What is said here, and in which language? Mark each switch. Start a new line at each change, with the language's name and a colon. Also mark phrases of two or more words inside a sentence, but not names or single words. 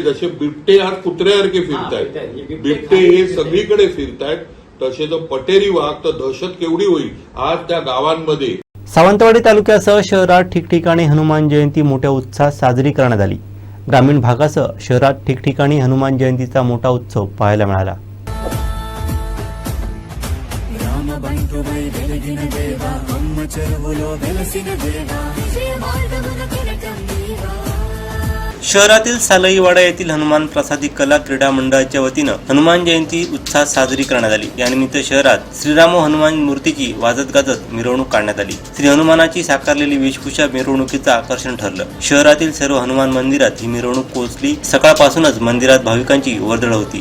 Marathi: जसे बिबटे आज कुत्र्यासारखे फिरतायत, बिबटे हे सगळीकडे फिरतायत, तसे जर पटेरी वाघ तर दहशत केवढी होईल आज त्या गावांमध्ये. सावंतवाडी तालुक्यासह शहरात ठिकठिकाणी हनुमान जयंती मोठ्या उत्साहात साजरी करण्यात आली. ग्रामीण भागासह शहरात ठिकठिकाणी हनुमान जयंतीचा मोठा उत्सव पाहायला मिळाला.
Telugu: తమ బంటువై వెలిగిన దేవా అమ్మ చెరువులో వెలసిన దేవా విజయ మార్గమున కిరటం నీవా.
Marathi: शहरातील सालईवाडा येथील हनुमान प्रसादी कला क्रीडा मंडळाच्या वतीनं हनुमान जयंती उत्साहात साजरी करण्यात आली. यानिमित्त शहरात श्रीराम हनुमान मूर्तीची वाजत गाजत मिरवणूक काढण्यात आली. श्री हनुमानाची साकारलेली वेशभूषा मिरवणुकीचं आकर्षण ठरलं. शहरातील सर्व हनुमान मंदिरात ही मिरवणूक पोहोचली. सकाळपासूनच मंदिरात भाविकांची वर्दळ होती.